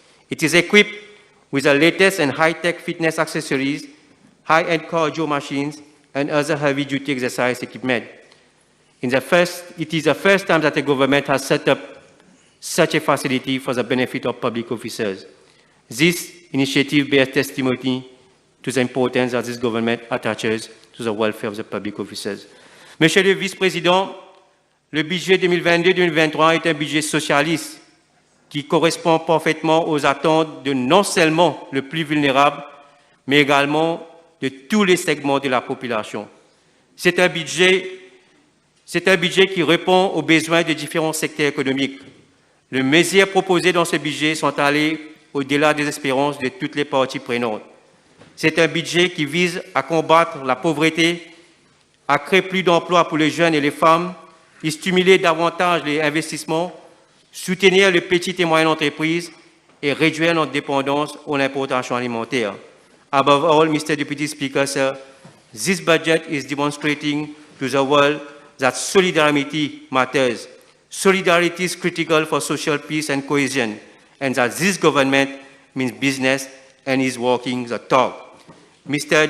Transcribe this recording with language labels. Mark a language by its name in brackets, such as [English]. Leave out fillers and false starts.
[English] It is equipped with the latest and high-tech fitness accessories, high-end cardio machines, and other heavy-duty exercise equipment. It is the first time that the government has set up such a facility for the benefit of public officers. This initiative bears testimony to the importance that this government attaches to the welfare of the public officers. [French] Monsieur le Vice-président, le budget 2022-2023 est un budget socialiste qui correspond parfaitement aux attentes de non seulement le plus vulnérable, mais également de tous les segments de la population. C'est un budget qui répond aux besoins des différents secteurs économiques. Les mesures proposées dans ce budget sont allées au-delà des espérances de toutes les parties prenantes. C'est un budget qui vise à combattre la pauvreté, à créer plus d'emplois pour les jeunes et les femmes, et stimuler davantage les investissements, soutenir les petites et moyennes entreprises et réduire notre dépendance aux importations alimentaires. [English] Above all, Mr. Deputy Speaker, sir, this budget is demonstrating to the world that solidarity matters. Solidarity is critical for social peace and cohesion, and that this government means business and is walking the talk. Mr.